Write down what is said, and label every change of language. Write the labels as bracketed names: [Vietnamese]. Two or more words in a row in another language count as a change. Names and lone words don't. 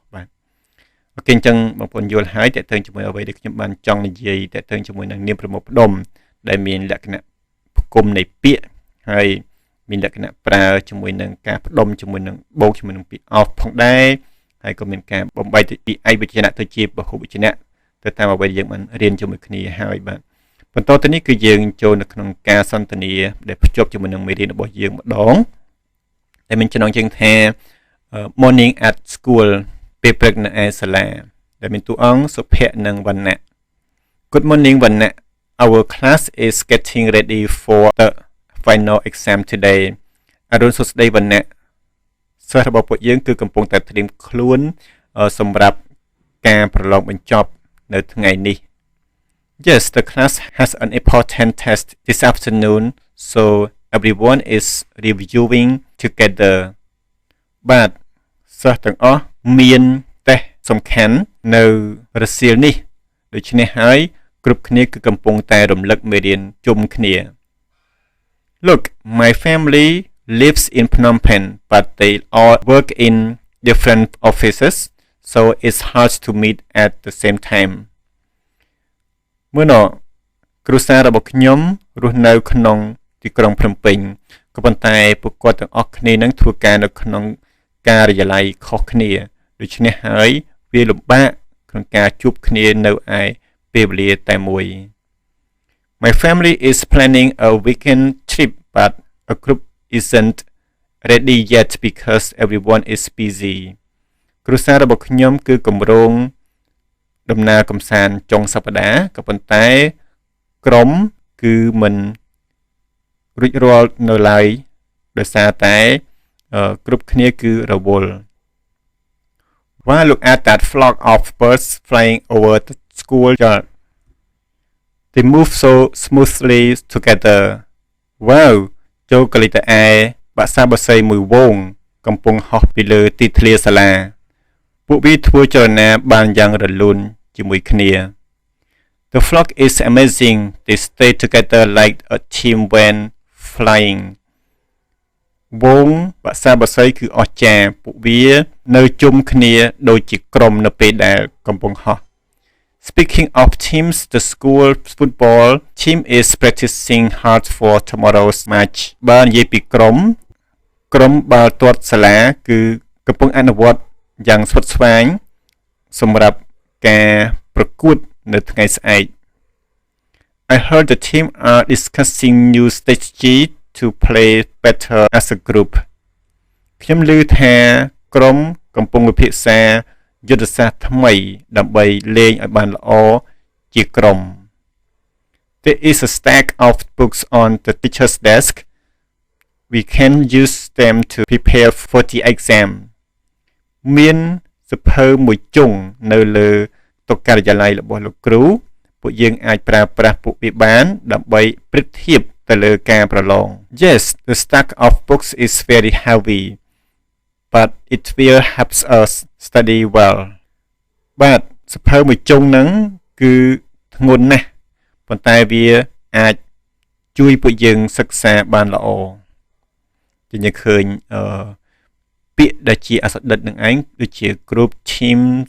[Khmer] បាទអូខេអញ្ចឹងបងប្អូនយល់ហើយតើតើជាមួយអ្វីដែលខ្ញុំបានចង់និយាយតើតើជាមួយនឹងនាមប្រមូលផ្ដុំដែលមានលក្ខណៈផ្គុំនៃពាក្យហើយមានលក្ខណៈប្រើជាមួយនឹងការផ្ដុំជាមួយនឹងបូកជាមួយនឹងពាក្យ off ផងដែរហើយក៏មានការបំបែកពីឯកវចនៈទៅជាពហុវចនៈទៅតាមអ្វីដែលយើងបានរៀនជាមួយគ្នាហើយបាទបន្តទៅនេះគឺយើងចូលនៅក្នុងការសន្ទនាដែលភ្ជាប់ជាមួយនឹងមេរៀនរបស់យើងម្ដងដែលមានចំណងជើងថា [English] morning at school [Khmer] ពេលព្រឹកនៅឯសាលាដែលមានតួអង្គសុភ័ក្រនិងវណ្ណៈ [English] Good morning វណ្ណៈ Our class is getting ready for the final exam today [Khmer] អរុនសួស្ដីវណ្ណៈសិស្សរបស់ពួកយើងគឺកំពុងតែត្រៀមខ្លួនសម្រាប់ការប្រឡងបញ្ចប់នៅថ្ងៃនេះ [English] Yes, the class has an important test this afternoon, so everyone is reviewing together. [Khmer] បាទសិស្សទាំងអស់មានតេស្តសំខាន់នៅរសៀលនេះដូច្នេះហើយគ្រប់គ្នាគឺកំពុងតែរំលឹកមេរៀនជុំគ្នា [English] Look, my family lives in Phnom Penh, but they all work in different offices, so it's hard to meet at the same time. [Khmer] មើលណគ្រួសាររបស់ខ្ញុំរស់នៅក្នុងទីក្រុងភ្នំពេញក៏ប៉ុន្តែពួកគាត់ទាំងអស់គ្នានឹងធ្វើការនៅក្នុងការិយាល័យខុសគ្នាដូច្នេះហើយវាលំបាកក្នុងការជួបគ្នានៅឯពេលវេលាតែមួយ [English] My family is planning a weekend trip but a group isn't ready yet because everyone is busy [Khmer] គ្រួសាររបស់ខ្ញុំគឺគម្រោងដំណើរកម្សាន្តចុងសប្តាហ៍ក៏ប៉ុន្តែក្រុមគឺមិនរួចរាល់នៅឡើយដោយសារតែគ្រប់គ្នាគឺរវល់ [English] Wow, look at that flock of birds flying over the schoolyard. They move so smoothly together. [Khmer] Wow, ចូលកលិតឯបក្សាបក្សីមួយវងកំពុងហោះពីលើទីធ្លាសាលាពួកវាធ្វើចលនាបានយ៉ាងរលូនជាមួយគ្នា [English] The flock is amazing. They stay together like a team when flying. [Khmer] វងបក្សាបក្សីគឺអស្ចារ្យពួកវានៅជុំគ្នាដូចជាក្រុមនៅពេលដែលកំពុងហោះ [English] Speaking of teams, the school football team is practicing hard for tomorrow's match. [Khmer] បើនិយាយពីក្រុមបាល់ទាត់សាលាគឺកំពុងអនុវត្តយ៉ាងស្វិតស្វាញសម្រាប់ការប្រកួតនៅថ្ងៃស្អែក [English] I heard the team are discussing new strategy to play better as a group [Khmer] ខ្ញុំឮថាក្រុមកំពុងពិភាក្សាយុទ្ធសាស្ត្រថ្មី [English] ដើម្បីលេងឲ្យបានល្អជាក្រុម There is a stack of books on the teacher's desk we can use them to prepare for the exam [Khmer] មានសភៅមួយជុងនៅលើតុការិយាល័យរបស់លោកគ្រូពួកយើងអាចប្រើប្រាស់ពួកវាបានដើម្បីប្រៀបធៀបទៅលើការប្រឡង [English] Yes the stack of books is very heavy but it will help us study well [Khmer] បាទសភៅមួយជុងហ្នឹងគឺធ្ងន់ណាស់ប៉ុន្តែវាអាចជួយពួកយើងសិក្សាបានល្អជាយើងឃើញពាក្យដែលជាអក្សរឌិតនឹងឯងដូចជា [English] group team